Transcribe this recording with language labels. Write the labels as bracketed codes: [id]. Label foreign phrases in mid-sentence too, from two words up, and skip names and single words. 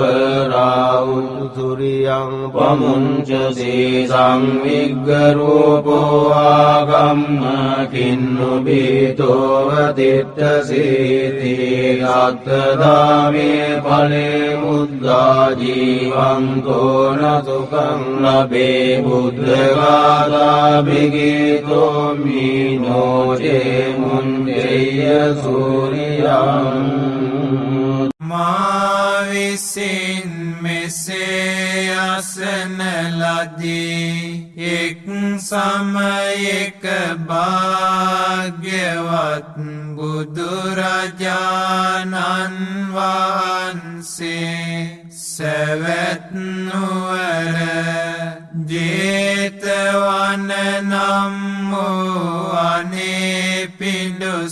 [pi] වරාහු සූර්යං පමුංචසී සංවිග්ග රූපෝ ආගම්ම කින්නු බීතෝ වතිට්ඨසීති අත්තදාමේ ඵලේ මුද්දා ජීවන්තෝ නසුඛං ලබේ බුද්ධඝාතා බිගීතෝ මීනෝ චේ මුඤ්ජේය සූර්යං [si] මා විසින් මෙසේ අසන ලදී එක් සමයක භාග්‍යවත් බුදුරජාණන් වහන්සේ සැවැත් නුවර ජේතවන නම් වූ අනේපිඬු